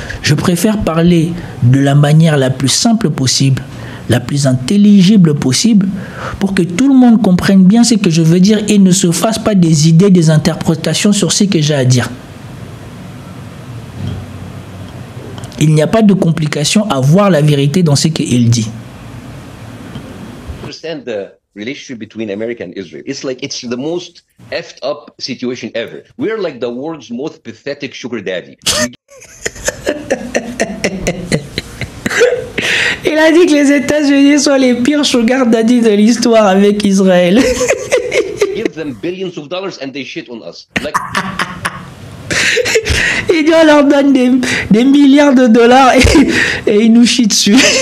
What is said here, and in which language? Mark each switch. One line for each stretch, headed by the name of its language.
French: Je préfère parler de la manière la plus simple possible, la plus intelligible possible, pour que tout le monde comprenne bien ce que je veux dire et ne se fasse pas des idées, des interprétations sur ce que j'ai à dire. Il n'y a pas de complication à voir la vérité dans ce qu'il dit.
English: Relationship between America and Israel. It's like it's the most effed up situation ever. We're like the world's most pathetic sugar daddy.
French: Il a dit que les États-Unis sont les pires sugar daddy de l'histoire avec Israël.
English: Give them billions of dollars and they shit on us. Like...
French: Il dit on leur donne des milliards de dollars et ils nous chient dessus.